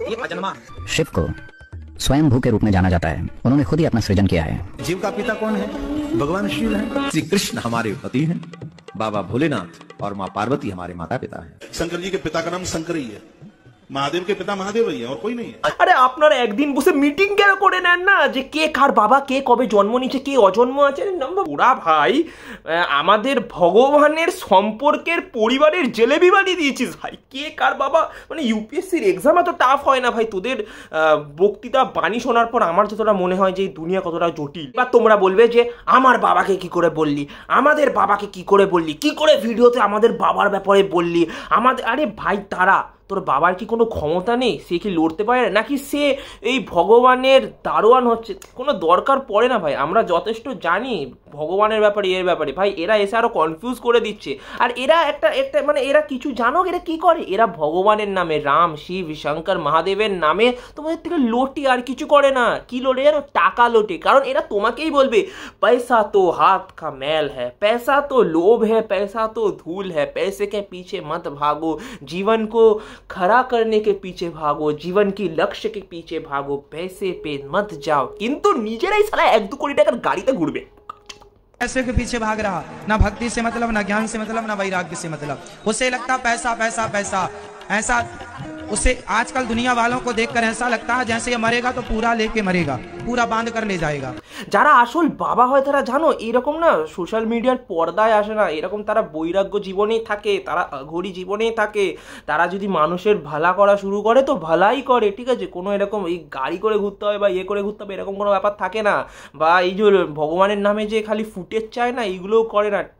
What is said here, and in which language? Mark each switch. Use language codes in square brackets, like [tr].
[hi] ये अजन्मा है। शिव को स्वयं भू के रूप में जाना जाता है, उन्होंने खुद ही अपना सृजन किया है। जीव का पिता कौन है? भगवान शिव है। श्री कृष्ण हमारे पति हैं, बाबा भोलेनाथ और माँ पार्वती हमारे माता पिता हैं। शंकर जी के पिता का नाम शंकर ही है, महादेव के पिता महादेव ही है, और कोई नहीं है। [bn] আরে আপনারা একদিন বসে মিটিং কেন করে নেন না, যে কে কার বাবা, কে কবে জন্ম নিয়েছে, কে অজন্ম আছে। ওরা ভাই আমাদের ভগবানের সম্পর্কের পরিবারের জেলেবি বানিয়ে দিয়েছিস ভাই। কে কার বাবা, মানে ইউপিএসসির এক্সাম এত টাফ হয় না ভাই। তোদের বক্তৃতা বাণী শোনার পর আমার যতটা মনে হয় যে এই দুনিয়া কতটা জটিল। এবার তোমরা বলবে যে আমার বাবাকে কি করে বললি, আমাদের বাবাকে কি করে বললি, কি করে ভিডিওতে আমাদের বাবার ব্যাপারে বললি আমাদের। আরে ভাই তারা, তোর বাবার কি কোনো ক্ষমতা নেই? সে কি লড়তে পারে, নাকি সে এই ভগবানের দারোয়ান হচ্ছে? কোনো দরকার পড়ে না ভাই। আমরা যথেষ্ট জানি ভগবানের ব্যাপারে, এর ব্যাপারে। ভাই এরা এসে আরো কনফিউজ করে দিচ্ছে। আর এরা একটা মানে এরা কিছু জানো এরা কি করে? এরা ভগবানের নামে, রাম শিব শঙ্কর মহাদেবের নামে তোমাদের থেকে লোটে, আর কিছু করে না। কি লোটে জানো? টাকা লোটে। কারণ এরা তোমাকেই বলবে [hi] पैसा तो हाथ का मैल है, पैसा तो लोभ है, पैसा तो धूल है, पैसे के पीछे मत भागो, जीवन को खड़ा करने के पीछे भागो, जीवन की लक्ष्य के पीछे भागो, पैसे पे मत जाओ। [bn] किंतु निजेराई साला 1-2 कोटी टाकार गाड़ीते घुरबे। [hi] पैसे के पीछे भाग रहा, ना भक्ति से मतलब, ना ज्ञान से मतलब, ना वैराग्य से मतलब। उसे लगता पैसा पैसा पैसा। ऐसा उसे आजकल दुनिया वालों को देखकर ऐसा लगता है जैसे ये मरेगा तो पूरा लेके मरेगा, पूरा बांध कर ले जाएगा। [bn] যারা আসল বাবা হয় তারা জানো এরকম না সোশ্যাল মিডিয়ার পর্দায় আসে না, এরকম তারা বৈরাগ্য জীবনেই থাকে, তারা অঘরি জীবনেই থাকে। তারা যদি মানুষের ভালা করা শুরু করে তো ভালাই করে, ঠিক আছে? কোনো এরকম এই গাড়ি করে ঘুরতে হবে বা ইয়ে করে ঘুরতে হবে এরকম কোনো ব্যাপার থাকে না। বা এই যে ভগবানের নামে যে খালি ফুটেজ চায় না, এইগুলোও করে না।